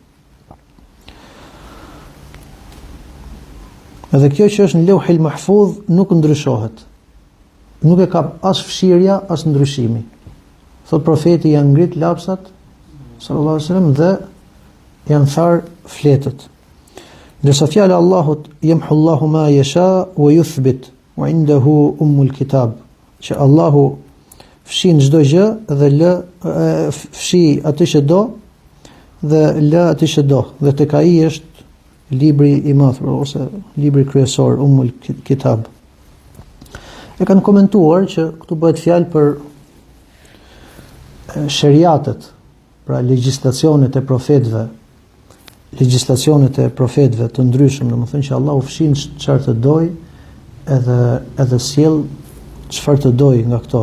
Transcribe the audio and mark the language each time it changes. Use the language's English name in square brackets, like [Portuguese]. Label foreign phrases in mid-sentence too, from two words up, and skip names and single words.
[Albanian] Edhe kjo që është në Lauhil Mahfuz nuk ndryshohet. Nuk e ka as fshirja as ndryshimi. Thot profeti, janë ngrit lapsat [Arabic] صلى الله عليه وسلم [Albanian] dhe janë tharë fletët. Ndërsa fjala e Allahut, [Arabic] يمحو الله ما يشاء ويثبت وعنده أم الكتاب, [Albanian] që Allahu fshin çdo gjë dhe fshi atë që do dhe lë atë që do, dhe tek ai është libri i madh ose libri kryesor, Ummul Kitab. E kanë komentuar që këtu bëhet fjalë për sheriatet, pra legjislacionet e profetëve, të ndryshëm, domethënë që Allahu fshin çfarë të doj edhe sjell çfarë të doj nga këto.